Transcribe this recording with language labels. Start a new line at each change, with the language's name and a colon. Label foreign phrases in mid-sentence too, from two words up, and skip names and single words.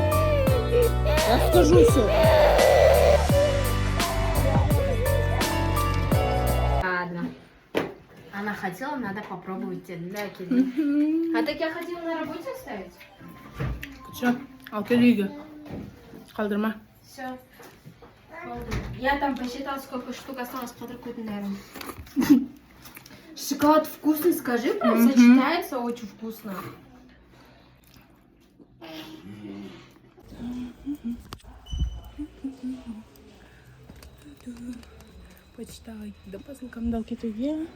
Russian: Расскажу все. Ладно. Она хотела, надо попробовать тебе, да, Кирилл? А так я хотела на работе оставить? Все,
Kazakh: ал келейге. Қалдырма.
Russian: Все. Я там посчитала, сколько штук осталось под рукой, наверное. Шоколад вкусный, скажи, прям сочетается очень вкусно. Почитала да
Kazakh: посылкамды алып кетуге